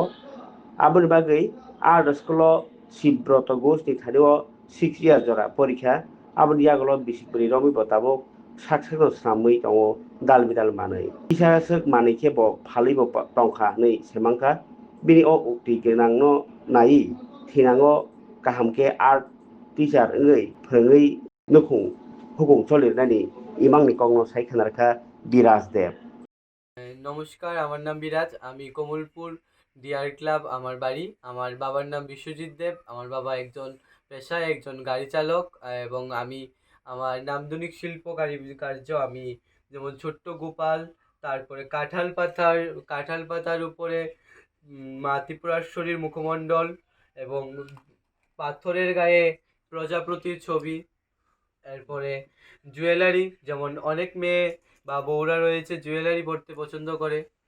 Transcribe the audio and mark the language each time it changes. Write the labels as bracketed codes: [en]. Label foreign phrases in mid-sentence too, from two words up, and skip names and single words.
[trp] aboni bagwi art school o Sibroto Ghosh ni thani 6 year jora porikha aboni yagulo bisi bwrwi romwi bo tabuk saksago swnamwi tongo dal bidal manwi kisasok manwi khe bo phalui bo tongkha hinui semangkha bini o ukti genang no nai thinango kaham khe art teacher wngwi phwrwngwi nukhung hukung cholirnani imangni kokno sai khwnarkha Biraj Dev। [bn] নমস্কার, আমার নাম বিরাজ। আমি কমলপুর ডিআর ক্লাব আমার বাড়ি। আমার বাবার নাম বিশ্বজিৎ দেব। আমার বাবা একজন পেশায় একজন গাড়ি চালক এবং আমি আমার নান্দনিক শিল্প কার্য আমি যেমন ছোট্ট গোপাল, তারপরে কাঁঠাল পাতার উপরে মা ত্রিপুরাশ্বরীর মুখমণ্ডল এবং পাথরের গায়ে প্রজাপতির ছবি, এরপরে জুয়েলারি, যেমন অনেক মেয়ে বা বউরা রয়েছে জুয়েলারি পরতে পছন্দ করে।